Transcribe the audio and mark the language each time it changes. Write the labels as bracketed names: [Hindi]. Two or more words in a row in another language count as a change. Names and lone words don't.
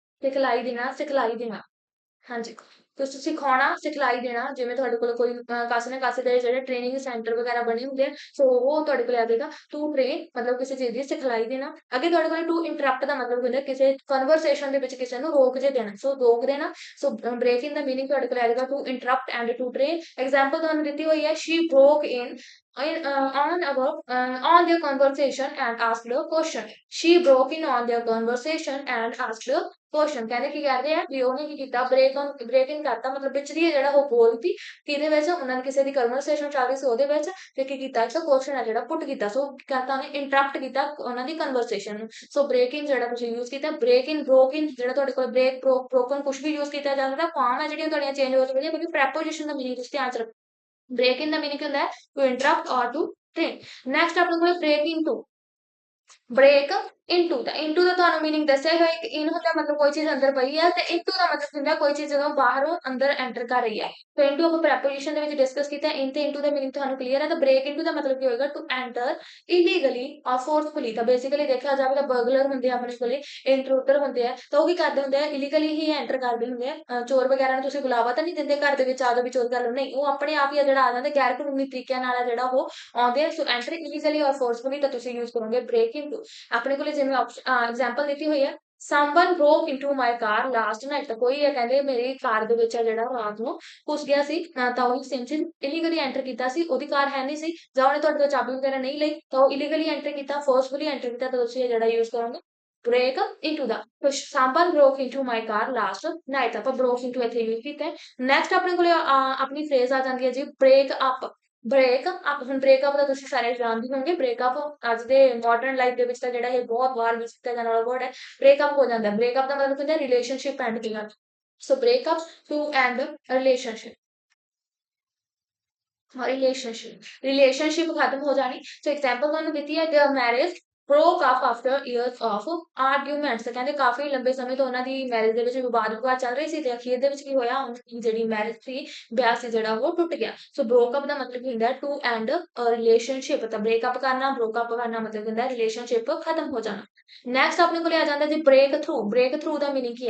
[Punjabi] ਸਿਖਲਾਈ ਦੇਣਾ ਹਾਂਜੀ ਤੁਸੀਂ ਸਿਖਾਉਣਾ ਸਿਖਲਾਈ ਦੇਣਾ ਜਿਵੇਂ ਤੁਹਾਡੇ ਕੋਲ ਕੋਈ ਕਾਸੇ ਨਾ ਕਾਸੇ ਦੇ ਜਿਹੜੇ [English] training center [Punjabi] ਵਗੈਰਾ ਬਣੇ ਹੁੰਦੇ ਆ ਸੋ ਉਹ ਤੁਹਾਡੇ ਕੋਲ ਆ ਜਾਏਗਾ [English] to train [Punjabi] ਮਤਲਬ ਕਿਸੇ ਚੀਜ਼ ਦੀ ਸਿਖਲਾਈ ਦੇਣਾ ਅੱਗੇ ਤੁਹਾਡੇ ਕੋਲ [English] to interrupt [Punjabi] ਦਾ ਮਤਲਬ ਹੁੰਦਾ ਕਿਸੇ ਕਨਵਰਸੇਸ਼ਨ ਦੇ ਵਿੱਚ ਕਿਸੇ ਨੂੰ ਰੋਕ ਜੇ ਦੇਣਾ ਸੋ ਰੋਕ ਦੇਣਾ ਸੋ ਬ੍ਰੇਕਿੰਗ ਦਾ ਮੀਨਿੰਗ ਤੁਹਾਡੇ ਕੋਲ ਆ ਜਾਏਗਾ [English] to interrupt and to train example [Punjabi] ਤੁਹਾਨੂੰ ਦਿੱਤੀ ਹੋਈ ਹੈ [English] she broke in on their conversation and asked a question. She broke in on their conversation and asked a question. [Punjabi] ਕਹਿੰਦੇ ਕੀ ਕਰਦੇ ਆ ਵੀ ਉਹਨੇ ਕੀ ਕੀਤਾ ਬ੍ਰੇਕਿੰਗ ਕਰਤਾ ਮਤਲਬ ਵਿਚਲੀ ਜਿਹੜਾ ਉਹ ਬੋਲਤੀ ਕਿਹਦੇ ਵਿੱਚ ਉਹਨਾਂ ਨੇ ਕਿਸੇ ਦੀ ਕਨਵਰਸੇਸ਼ਨ ਚੱਲ ਰਹੀ ਸੀ ਉਹਦੇ ਵਿੱਚ ਤੇ ਕੀ ਕੀਤਾ ਇੱਕ ਕੁਐਸਚਨ ਹੈ ਜਿਹੜਾ ਪੁੱਟ ਕੀਤਾ ਸੋ ਕਰਤਾ ਉਹਨੇ ਇੰਟਰਪਟ ਕੀਤਾ ਉਹਨਾਂ ਦੀ ਕਨਵਰਸੇਸ਼ਨ ਨੂੰ ਸੋ ਬ੍ਰੇਕਿੰਗ ਜਿਹੜਾ ਤੁਸੀਂ ਯੂਜ਼ ਕੀਤਾ [English] broke in [Punjabi] ਜਿਹੜਾ ਤੁਹਾਡੇ ਕੋਲ ਬ੍ਰੋਕਨ ਕੁਝ ਵੀ ਯੂਜ਼ ਕੀਤਾ ਜਾ ਸਕਦਾ ਫਾਰਮ ਹੈ ਜਿਹੜੀਆਂ ਤੁਹਾਡੀਆਂ ਚੇਂਜ ਹੋ ਸਕਦੀਆਂ ਕਿਉਂਕਿ ਪ੍ਰੈਪੋਜੀਸ਼ਨ ਦਾ ਮੀਨਿੰਗ ਤੁਸੀਂ ਧਿਆਨ ਚ ਰੱਖੋ [English] break in [Punjabi] ਦਾ meaning ਹੁੰਦਾ ਹੈ [English] to interrupt or to train next [Punjabi] ਆਪਣੇ ਕੋਲ [English] break into [Punjabi] ਦਾ into ਦਾ ਤੁਹਾਨੂੰ meaning ਦੱਸਿਆ ਹੋਇਆ ਇੱਕ in ਹੁੰਦਾ ਮਤਲਬ ਕੋਈ ਚੀਜ਼ ਅੰਦਰ ਪਈ ਹੈ ਤੇ into ਦਾ ਮਤਲਬ ਹੁੰਦਾ ਕੋਈ ਚੀਜ਼ ਜਦੋਂ ਬਾਹਰੋਂ ਅੰਦਰ ਐਂਟਰ ਕਰ ਰਹੀ ਹੈ ਤੇ into ਆਪਾਂ ਪ੍ਰੈਪੋਜੀਸ਼ਨ ਦੇ ਵਿੱਚ ਡਿਸਕਸ ਕੀਤਾ in ਤੇ into ਦਾ meaning ਤੁਹਾਨੂੰ ਕਲੀਅਰ ਹੈ ਤਾਂ [English] break into [Punjabi] ਦਾ ਮਤਲਬ ਕੀ ਹੋਏਗਾ [English] to enter illegally or forcefully [Punjabi] ਤਾਂ ਬੇਸਿਕਲੀ ਦੇਖਿਆ ਜਾਵੇ ਤਾਂ ਬਰਗਲਰ ਹੁੰਦੇ ਆ ਆਪਣੇ ਕੋਲੇ ਇੰਟਰੂਡਰ ਹੁੰਦੇ ਆ ਤਾਂ ਉਹ ਕੀ ਕਰਦੇ ਹੁੰਦੇ ਆ ਇਲੀਗਲੀ ਹੀ ਐਂਟਰ ਕਰਦੇ ਹੁੰਦੇ ਆ ਚੋਰ ਵਗੈਰਾ ਨੂੰ ਤੁਸੀਂ ਬੁਲਾਵਾ ਤਾਂ ਨਹੀਂ ਦਿੰਦੇ ਘਰ ਦੇ ਵਿੱਚ ਆ ਜਾਓ ਵੀ ਚੋਰ ਕਰ ਲਓ ਨਹੀਂ ਉਹ ਆਪਣੇ ਆਪ ਹੀ ਆ ਜਿਹੜਾ ਆ ਜਾਂਦੇ ਗੈਰ ਕਾਨੂੰਨੀ ਤਰੀਕਿਆਂ ਨਾਲ ਆ ਜਿਹੜਾ ਉਹ ਆਉਂਦੇ ਆ ਸੋ [English] enter illegally or forcefully [Punjabi] ਤਾਂ ਤੁਸੀਂ ਯੂਜ਼ ਕਰੋਗੇ [English] break into [Punjabi] ਆਪਣੇ ਕੋਲੇ ਜਿਵੇਂ ਐਗਜ਼ਾਮਪਲ ਦਿੱਤੀ ਹੋਈ ਹੈ [English] someone broke into my car last night [Punjabi] ਤਾਂ ਕੋਈ ਇਹ ਕਹਿੰਦੇ ਮੇਰੀ ਕਾਰ ਦੇ ਵਿੱਚ ਜਿਹੜਾ ਰਾਤ ਨੂੰ ਘੁਸ ਗਿਆ ਸੀ ਤਾਂ ਉਹ ਸੇਮ ਚੀਜ਼ [English] illegally enter [Punjabi] ਕੀਤਾ ਸੀ ਉਹਦੀ ਕਾਰ ਹੈ ਨਹੀਂ ਸੀ ਜਾਂ ਉਹਨੇ ਤੁਹਾਡੇ ਤੋਂ ਚਾਬੀ ਵਗੈਰਾ ਨਹੀਂ ਲਈ ਤਾਂ ਉਹ [English] illegally enter [Punjabi] ਕੀਤਾ [English] forcefully enter [Punjabi] ਕੀਤਾ ਤਾਂ ਤੁਸੀਂ ਜਿਹੜਾ ਯੂਜ਼ ਕਰੋਗੇ [English] break into [Punjabi] ਦਾ [English] someone broke into my car last night [Punjabi] ਆਪਾਂ [English] broke into [Punjabi] ਇੱਥੇ ਯੂਜ਼ ਕੀਤਾ ਹੈ ਨੈਕਸਟ ਆਪਣੇ ਕੋਲੇ ਆਪਣੀ ਫਰੇਜ਼ ਆ ਜਾਂਦੀ ਹੈ ਜੀ [English] break up break up, [Punjabi] ਹੁਣ ਬ੍ਰੇਕਅਪ ਦਾ ਤੁਸੀਂ ਸਾਰੇ ਜਾਣਦੇ ਹੋਵੋਗੇ। ਬ੍ਰੇਕਅਪ ਅੱਜ ਦੇ [English] modern life [Punjabi] ਦੇ ਵਿੱਚ ਤਾਂ ਜਿਹੜਾ ਇਹ ਬਹੁਤ ਵਾਰ ਯੂਜ਼ ਕੀਤਾ ਜਾਣ ਵਾਲਾ ਵਰਡ ਹੈ। ਬ੍ਰੇਕਅਪ ਹੋ ਜਾਂਦਾ, ਬ੍ਰੇਕਅਪ ਦਾ ਮਤਲਬ ਹੁੰਦਾ [English] relationship end [Punjabi] ਕਰਨਾ। [English] so breakup to end relationship, हाँ, [Punjabi] ਰਿਲੇਸ਼ਨਸ਼ਿਪ ਖਤਮ ਹੋ ਜਾਣੀ। [English] so example [Punjabi] ਤੁਹਾਨੂੰ ਦਿੱਤੀ ਹੈ [English] their marriage broke up after years of arguments। [Punjabi] ਕਹਿੰਦੇ ਕਾਫੀ ਲੰਬੇ ਸਮੇਂ ਤੋਂ ਉਹਨਾਂ ਦੀ ਮੈਰਿਜ ਦੇ ਵਿੱਚ ਵਿਵਾਦ ਚੱਲ ਰਹੀ ਸੀ ਤੇ ਅਖੀਰ ਦੇ ਵਿੱਚ ਕੀ ਹੋਇਆ, ਉਹਨਾਂ ਦੀ ਜਿਹੜੀ ਮੈਰਿਜ ਸੀ, ਵਿਆਹ ਸੀ ਜਿਹੜਾ ਉਹ ਟੁੱਟ ਗਿਆ। ਸੋ [English] broke up [Punjabi] ਦਾ ਮਤਲਬ ਹੁੰਦਾ ਹੈ [English] to end relationship, [Punjabi] ਤਾਂ ਬ੍ਰੇਕਅਪ ਕਰਨਾ, [English] broke up [Punjabi] ਕਰਨਾ ਮਤਲਬ ਹੁੰਦਾ ਹੈ ਰਿਲੇਸ਼ਨਸ਼ਿਪ ਖਤਮ ਹੋ ਜਾਣਾ। ਨੈਕਸਟ ਆਪਣੇ ਕੋਲੇ ਆ ਜਾਂਦਾ ਜੀ [English] break through. break through [Punjabi] ਦਾ ਮੀਨਿੰਗ ਕੀ ਹੈ?